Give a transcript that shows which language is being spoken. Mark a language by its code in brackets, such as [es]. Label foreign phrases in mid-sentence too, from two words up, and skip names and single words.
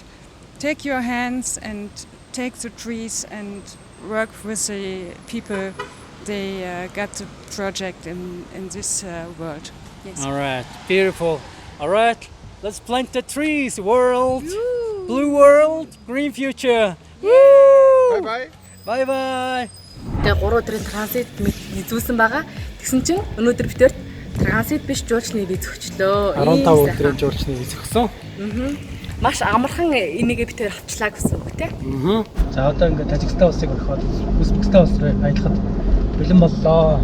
[en] Take your hands and take the trees and work with the people. They got the project in this world. Yes. All right, beautiful. All right, let's plant the trees. World, blue world, green future. Bye bye. Bye bye. [mn] Тэгээ 3 өдрийн транзит хийзүүлсэн байгаа. Тэгсэн чинь өнөөдөр битээр транзит биш жуулчны виз өгчлөө. 15 өдрийн жуулчны виз өгсөн. Маш амархан энийгээ битээр авчлаа гэсэн үг тийм. За одоо ингээд Тажикстан улсыг орхиод Узбекистан улс руу аялахад бэлэн боллоо.